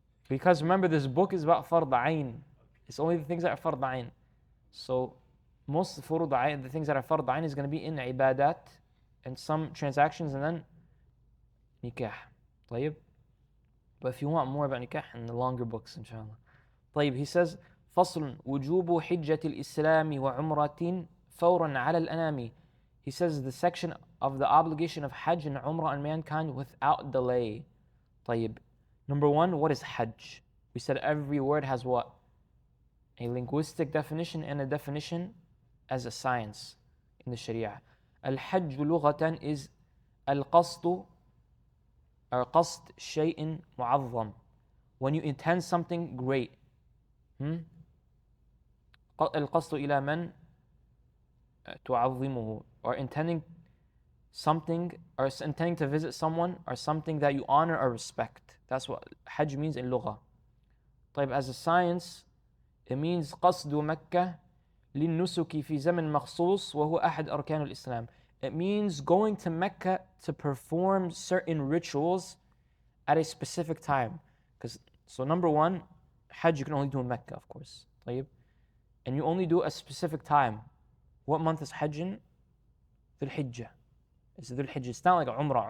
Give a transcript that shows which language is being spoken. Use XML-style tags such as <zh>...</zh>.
<en>Because remember, this book is about Fard Ayn. It's only the things that are Fard Ayn. So most Furud Ayn, the things that are Fard Ayn, is going to be in Ibadat and some transactions, and then Nikah.</en> <ar>طيب.</ar> <en>But if you want more about Nikah, in the longer books, inshallah.</en> <ar>طيب,</ar> <en>he says,</en> <ar>فصل وجوب حجة الإسلام وعمرة فورا على الأنام.</ar> <en>He says the section of the obligation of Hajj and Umrah on mankind without delay.</en> <ar>طيب.</ar> <en>Number one, what is Hajj? We said every word has what? A linguistic definition and a definition as a science in the Sharia.</en> <ar>Al-Hajj لغة is al-qasd or qasd shay'in mu'azzam.</ar> <en>When you intend something great.</en> <ar>القصد إلى من تعظمه,</ar> <en>or intending something, or intending to visit someone, or something that you honor or respect. That's what Hajj means in lugha.</en> <ar>طيب,</ar> <en>as a science, it means</en> <ar>قصد مكة للنسك في زمن مخصوص وهو أحد أركان الإسلام.</ar> <en>It means going to Mecca to perform certain rituals at a specific time. So number one, Hajj you can only do in Mecca, of course.</en> <ar>طيب.</ar> <en>And you only do a specific time. What month is Hajj in? Dhul Hijjah. It's Dhul Hijjah. It's not like Umrah.</en>